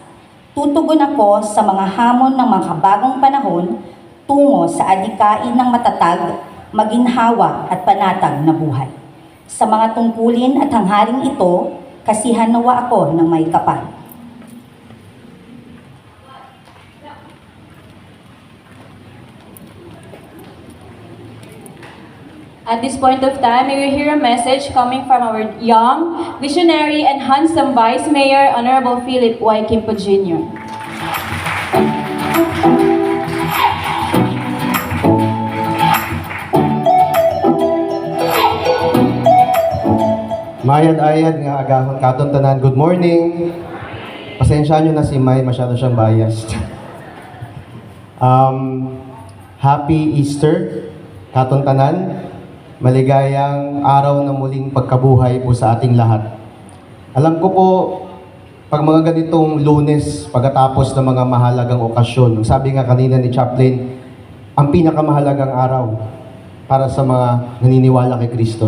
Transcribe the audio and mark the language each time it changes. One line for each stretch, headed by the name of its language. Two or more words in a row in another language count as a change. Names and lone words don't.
Filipino: Tutugon ako sa mga hamon ng makabagong panahon tungo sa adikain ng matatag, maginhawa at panatag na buhay. Sa mga tungkulin at hangharing ito, kasihan nawa ako ng may kapal.
English: At this point of time, we will hear a message coming from our young, visionary, and handsome Vice Mayor, Honorable Philip Y. Quimpo Jr.
Kinaray-a: Mayad-ayad nga agahon katon tanan.
English: Good morning.
Filipino: Pasensya nyo na si May, masyado siyang biased.
English: Happy Easter
Kinaray-a: katon tanan.
Filipino: Maligayang araw na muling pagkabuhay po sa ating lahat. Alam ko po, pag mga ganitong Lunes, pagkatapos ng mga mahalagang okasyon, sabi nga kanina ni Chaplain, ang pinakamahalagang araw para sa mga naniniwala kay Kristo.